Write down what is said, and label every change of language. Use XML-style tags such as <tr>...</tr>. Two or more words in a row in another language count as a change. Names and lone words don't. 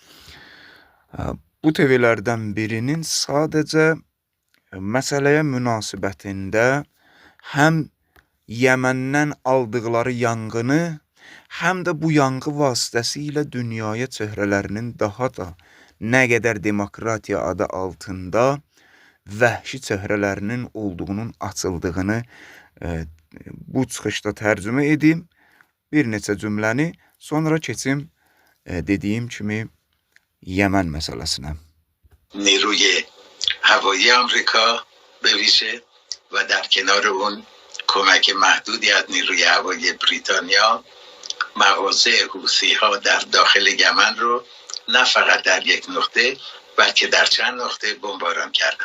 <az>Bu TV'lərdən birinin sadəcə məsələyə münasibətində həm Yəməndən aldıqları yanğını, həm də bu yanğı vasitəsilə dünyaya çöhrələrinin daha da nə qədər demokratiya adı altında vəhşi çöhrələrinin olduğunun açıldığını bu çıxışda tərcümə edim. Bir neçə cümləni, sonra keçim dediyim kimi Yəmən məsələsinə.</az> <fa>نیروی هوایی آمریکا به ویژه و در کنار اون کمک محدودی از نیروی هوایی بریتانیا مغازه حوثی ها در داخل یمن رو نه فقط در یک نقطه بلکه در چند نقطه بمباران کردن.</fa>